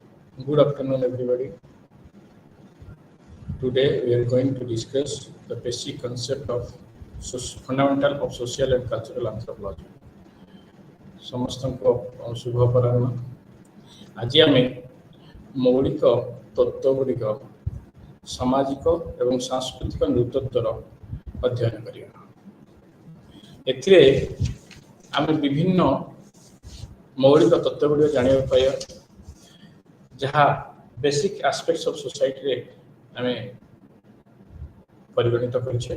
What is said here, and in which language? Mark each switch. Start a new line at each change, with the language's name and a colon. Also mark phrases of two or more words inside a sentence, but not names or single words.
English: Good afternoon, everybody. Today we are going to discuss the basic concept of fundamental of social and cultural anthropology.
Odia: ସମସ୍ତଙ୍କୁ ଶୁଭ ଅପରାହ୍ନ। ଆଜି ଆମେ ମୌଳିକ ତତ୍ତ୍ୱଗୁଡ଼ିକ ସାମାଜିକ ଏବଂ ସାଂସ୍କୃତିକ ନେତୃତ୍ୱର ଅଧ୍ୟୟନ କରିବା। ଏଥିରେ ଆମେ ବିଭିନ୍ନ ମୌଳିକ ତତ୍ତ୍ୱଗୁଡ଼ିକ ଜାଣିବାକୁ ପାଇବା, ଯାହା
English: basic aspects of society
Odia: ଆମେ ପରିଗଣିତ କରିଛେ।